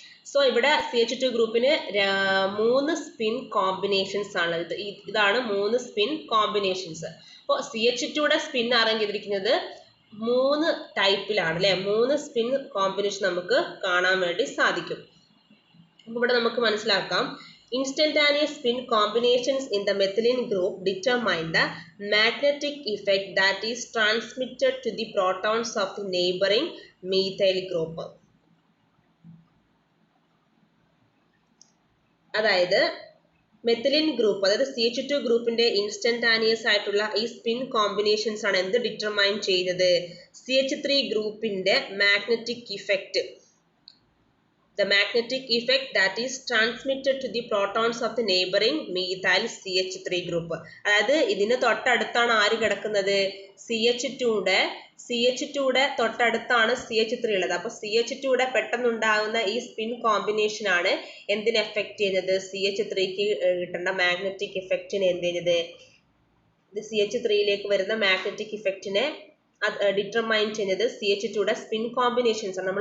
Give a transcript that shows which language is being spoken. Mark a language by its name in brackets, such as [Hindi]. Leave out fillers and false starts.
[Malayalam] So ഇവിടെ CH2 ഗ്രൂപ്പിന് 3 spin combinations ആണ്. ഇതാണ് 3 സ്പിൻ കോമ്പിനേഷൻസ്. അപ്പോൾ CH2യുടെ സ്പിൻ അറേഞ്ച് ചെയ്തിരിക്കുന്നത് 3 ടൈപ്പിലാണ് അല്ലെ. 3 സ്പിൻ കോമ്പിനേഷൻ നമുക്ക് കാണാൻ വേണ്ടി സാധിക്കും. അപ്പോൾ ഇവിടെ നമുക്ക് മനസ്സിലാക്കാം, [English] instantaneous spin combinations in the methylene group determine the magnetic effect that is transmitted to the protons of the neighboring methyl group. [Malayalam] അതായത് മെത്തിലിൻ ഗ്രൂപ്പ്, അതായത് CH2 ഗ്രൂപ്പിന്റെ ഇൻസ്റ്റന്റാനിയസ് ആയിട്ടുള്ള ഈ സ്പിൻ കോമ്പിനേഷൻസ് ആണ് എന്ത് ഡിറ്റർമൈൻ ചെയ്യുന്നത്, CH3 ഗ്രൂപ്പിന്റെ magnetic effect. [English] The magnetic effect that is transmitted to the protons of the neighboring methyl CH3 group. [Malayalam] അതായത് ഇതിന് തൊട്ടടുത്താണ് ആര് കിടക്കുന്നത്, CH2യുടെ തൊട്ടടുത്താണ് CH3 ഉള്ളത്. അപ്പൊ CH2യുടെ പെട്ടെന്നുണ്ടാകുന്ന ഈ സ്പിൻ കോമ്പിനേഷൻ ആണ് എന്തിനെ എഫക്ട് ചെയ്യുന്നത്, CH3ക്ക് കിട്ടേണ്ട മാഗ്നറ്റിക് ഇഫക്റ്റിനെ എന്ത് ചെയ്യുന്നത്, ഇത് CH3യിലേക്ക് വരുന്ന മാഗ്നറ്റിക് ഇഫക്റ്റിനെ ഡിറ്റർമൈൻ ചെയ്യുന്നത് CH2യുടെ സ്പിൻ കോമ്പിനേഷൻസ് ആണ്.